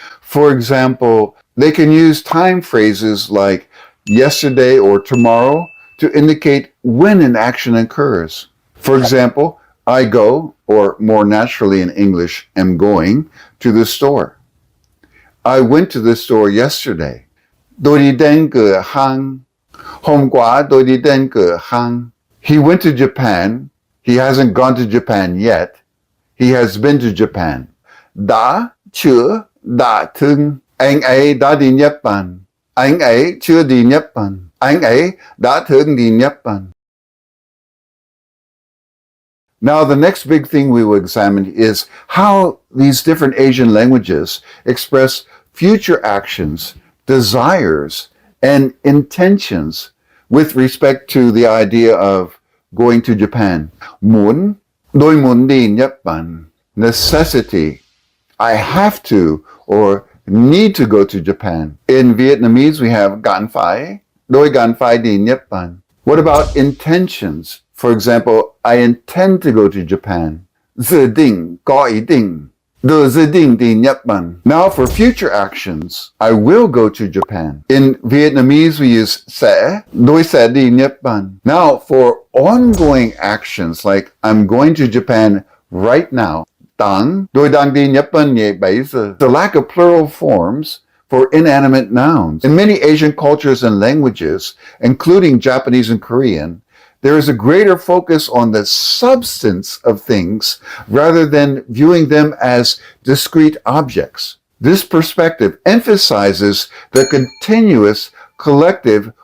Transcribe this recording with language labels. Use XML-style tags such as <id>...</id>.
<en>For example, they can use time phrases like yesterday or tomorrow to indicate when an action occurs. For example, I go, or more naturally in English, am going, to the store. I went to the store yesterday.</en> <vi>Tôi đi đến cửa hàng. Hôm qua tôi đi đến cửa hàng.</vi> <en>He went to Japan. He hasn't gone to Japan yet. He has been to Japan.</en> <vi>Đã, chưa, đã từng. Anh ấy đã đi Nhật Bản. Anh ấy chưa đi Nhật Bản. Anh ấy đã từng đi Nhật Bản.</vi> <en>Now, the next big thing we will examine is how these different Asian languages express future actions, desires, and intentions with respect to the idea of going to Japan.</en> <vi>Muốn, tôi muốn đi Nhật Bản.</vi> <en>Necessity, I have to or need to go to Japan. In Vietnamese, we have gan phải,</en> <vi>tôi gan phải đi Nhật Bản.</vi> <en>What about intentions? For example, I intend to go to Japan.</en> <vi>Dự định, có ý định. Tôi dự định đi Nhật Bản.</vi> <en>Now for future actions, I will go to Japan. In Vietnamese, we use sẽ,</en> <vi>tôi sẽ đi Nhật Bản.</vi> <en>Now for ongoing actions, like I'm going to Japan right now,</en> <vi>đang, tôi đang đi Nhật Bản ngay bây giờ.</vi> <en>The lack of plural forms for inanimate nouns. In many Asian cultures and languages, including Japanese and Korean, there is a greater focus on the substance of things rather than viewing them as discrete objects. This perspective emphasizes the continuous, collective,</en>